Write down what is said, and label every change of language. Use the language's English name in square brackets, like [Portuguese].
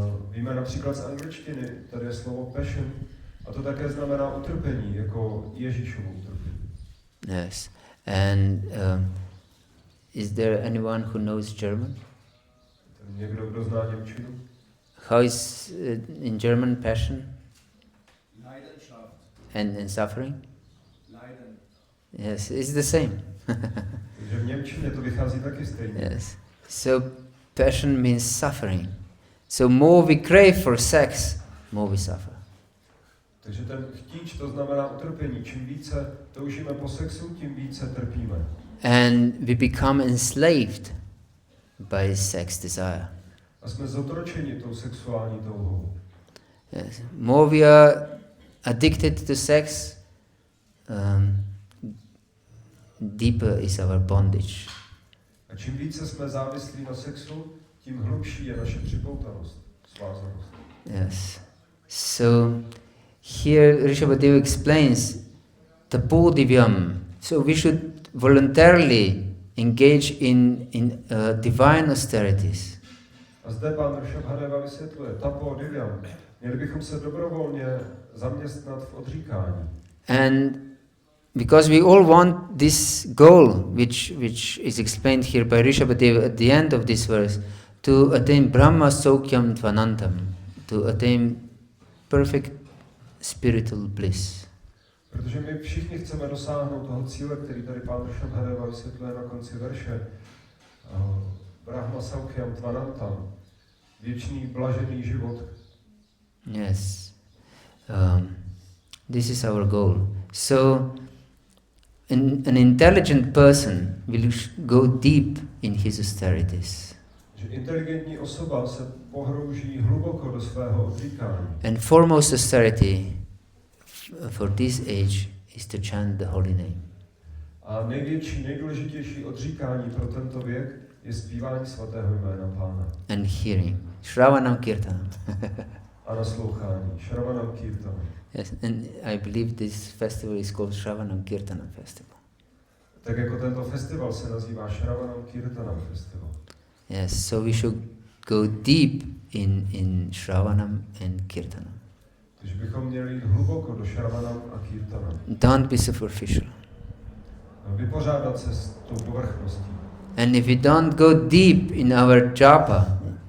[Czech] Víme například z angličtiny, tady je slovo passion, a to také znamená utrpení, jako Ježíšovo utrpení. [English] Yes, and is there anyone who knows German? [Czech] Někdo, kdo zná němčinu? [English] How is in German passion [German] Leidenschaft. [English] and suffering? [German] Leiden. [English] Yes, it's the same. [Czech] Takže v němčině to vychází taky stejně. [English] Yes. So passion means suffering. So more we crave for sex, more we suffer. [Czech] Takže ten chtíč to znamená utrpení. Čím více toužíme po sexu, tím více trpíme. [English] And we become enslaved by sex desire. [Czech] A jsme zotročeni tou sexuální touhou. [English] Yes. More we are addicted to sex, deeper is our bondage. [Czech] A čím více jsme závislí na sexu, tím hlubší je naše připoutanost. vázanost. [English] Yes. So here Rsabadeva explains tapodivyam. So we should voluntarily engage in divine austerities. [Czech] A zde pán Rsabadeva vysvětluje tapodivyam. Měli bychom se dobrovolně zaměstnat v odříkání. [English] And because we all want this goal, which is explained here by Rsabadeva at the end of this verse, to attain Brahma Saukyam Tvanantam, to attain perfect spiritual bliss. [Czech] Protože my všichni chceme dosáhnout toho cíle, který tady pán Rsabadeva vysvětluje na konci verše. Brahma Saukyam Tvanantam, věčný blažený život. [English] Yes. This is our goal. So an intelligent person will go deep in his austerities. [Czech] Že inteligentní osoba se pohrouží hluboko do svého odříkání. [English] And foremost austerity for this age is to chant the holy name. [Czech] A největší, nejdůležitější odříkání pro tento věk je zpívání svatého jména Pána. [English] And hearing. Sravanam Kirtanam. [Czech] A naslouchání. Sravanam Kirtanam. [English] Yes, and I believe this festival is called Sravanam Kirtanam Festival. [Czech] Tak jako tento festival se nazývá Sravanam Kirtanam Festival. [English] Yes, so we should go deep in Sravanam and Kirtanam. [Czech] Takže bychom měli jít hluboko do Sravanam a Kirtanam. [English] Don't be superficial. [Czech] Vypořádat se s tou povrchností. [English] And if we don't go deep in our japa,